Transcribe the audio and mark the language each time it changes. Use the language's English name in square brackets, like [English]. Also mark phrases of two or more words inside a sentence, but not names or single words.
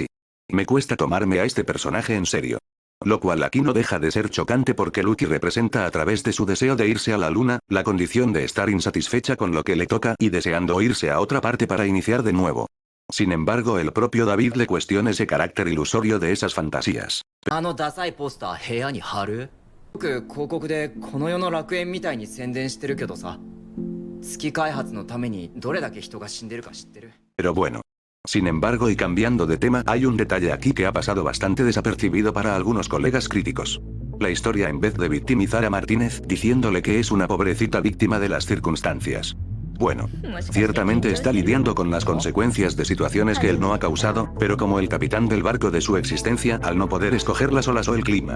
[Spanish] Me cuesta tomarme a este personaje en serio. Lo cual aquí no deja de ser chocante porque Lucky representa a través de su deseo de irse a la luna, la condición de estar insatisfecha con lo que le toca y deseando irse a otra parte para iniciar de nuevo. Sin embargo, el propio David le cuestiona ese carácter ilusorio de esas fantasías. [Japanese] あのダサいポスター部屋に貼る？よく広告でこの世の楽園みたいに宣伝してるけどさ、月開発のためにどれだけ人が死んでるか知ってる？ [Spanish] Pero bueno. Sin embargo, y cambiando de tema, hay un detalle aquí que ha pasado bastante desapercibido para algunos colegas críticos. La historia, en vez de victimizar a Martínez diciéndole que es una pobrecita víctima de las circunstancias. Bueno, ciertamente está lidiando con las consecuencias de situaciones que él no ha causado, pero como el capitán del barco de su existencia, al no poder escoger las olas o el clima.